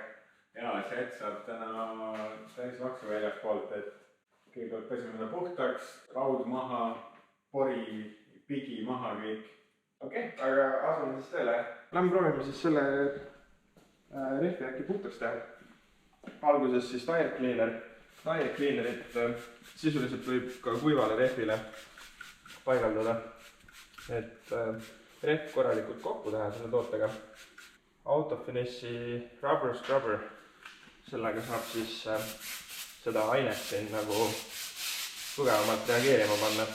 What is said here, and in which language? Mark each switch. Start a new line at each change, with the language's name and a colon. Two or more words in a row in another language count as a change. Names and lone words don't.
Estonian: Jaa, Chat saab täna täis laksu väljaspoolt, et kõigepealt pesime ta puhtaks, raud maha, pori, pigi maha kõik. Okei, aga asume siis tööle. Lähme proovime siis selle rehvi äkki puhtaks teha. Alguses siis
English: tire cleaner. Tire cleanerit
Estonian: sisuliselt võib ka kuivale rehvile paigaldada, et rehv korralikult kokku teha selle tootega. Autofinissi
English: rubber scrubber,
Estonian: sellega saab siis seda ainet siin nagu tugevamalt reageerima panna.